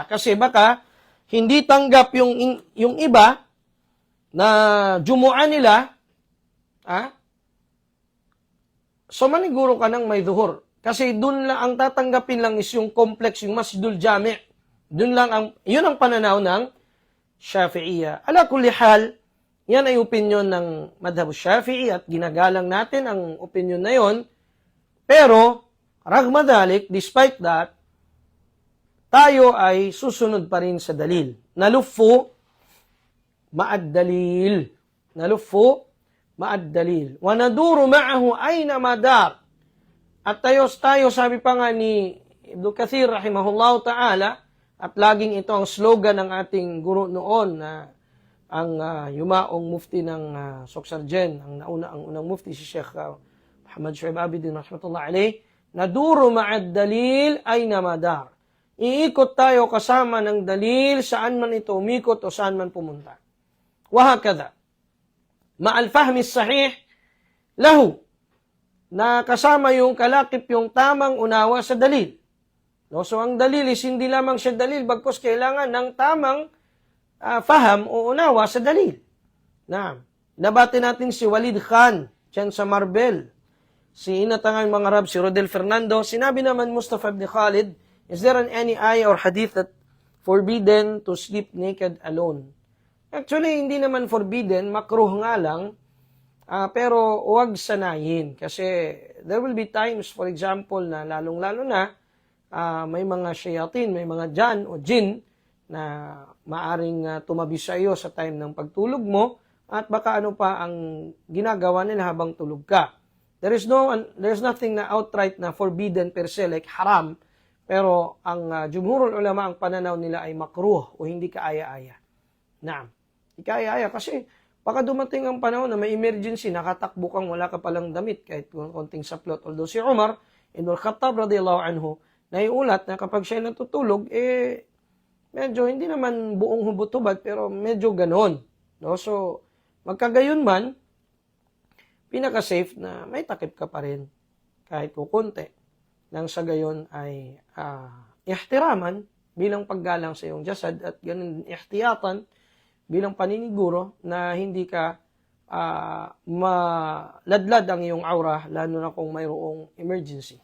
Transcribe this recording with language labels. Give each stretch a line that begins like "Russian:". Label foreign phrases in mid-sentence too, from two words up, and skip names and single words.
Filipino: Kasi baka hindi tanggap yung iba na Jumu'ah nila, so maniguro ka ng may zuhur. Kasi dun lang ang tatanggapin lang is yung complex, yung Masjidul Jami'. Yun ang pananaw ng Shafi'iyya.
Arabic: على كل حال,
Filipino: yan ay opinyon ng madhab Shafi'i at ginagalang natin ang opinyon na yon.
Arabic: Pero, رغم ذلك,
English: despite that,
Filipino: tayo ay susunod pa rin sa dalil.
Arabic: نلف مع الدليل. نلف مع الدليل. وندور معه أينما دار.
Filipino: At tayo, sabi pa nga ni Ibn Kathir,
Arabic: رحمه الله تعالى,
Filipino: at laging ito ang slogan ng ating guru noon na ang yumaong mufti ng Soksarjen, ang unang mufti si Sheikh Muhammad Shu'aib Abidin
Arabic: رحمة الله عليه, ندور مع الدليل أينما دار.
Filipino: Iikot tayo kasama ng dalil saan man ito umikot o saan man pumunta.
Arabic: وهكذا مع الفهم الصحيح له,
Filipino: na kasama yung kalakip yung tamang unawa sa dalil. No? So ang dalil is hindi lamang siya dalil, bagkus kailangan ng tamang faham o unawa sa dalil. Nabati natin si Walid Khan, dyan sa Marbel. Si inatangang mga Arab, si Rodel Fernando. Sinabi naman Mustafa ibn Khalid,
English: is there any ayah or hadith that forbidden to sleep naked alone? Actually,
Filipino: hindi naman forbidden, makruh nga lang, pero huwag sanayin.
English: Kasi there will be times, for example,
Filipino: na lalong-lalo na, may mga shayatin, may mga jan o jin, na maaring tumabi sa iyo sa time ng pagtulog mo at baka ano pa ang ginagawa nila habang tulog ka.
English: There's nothing na outright na forbidden per se like haram,
Filipino: pero ang
Arabic: جمهور العلماء
Filipino: ang pananaw nila ay makruh o hindi kaaya-aya. Hindi kaaya-aya kasi baka dumating ang panahon na may emergency, nakatakbo kang wala ka palang damit kahit konting saplot. Although si Umar ibn al-Khattab
Arabic: رضي الله عنه
Filipino: naiulat na kapag siya natutulog medyo hindi naman buong hubot-hubad pero medyo ganon. No? So, magkagayon man, pinaka-safe na may takip ka pa rin kahit kukunti. Nang sa gayon ay ihtiraman bilang paggalang sa iyong jasad at ganun ihtiyatan bilang paniniguro na hindi ka maladlad ang iyong aura lalo na kung mayroong emergency.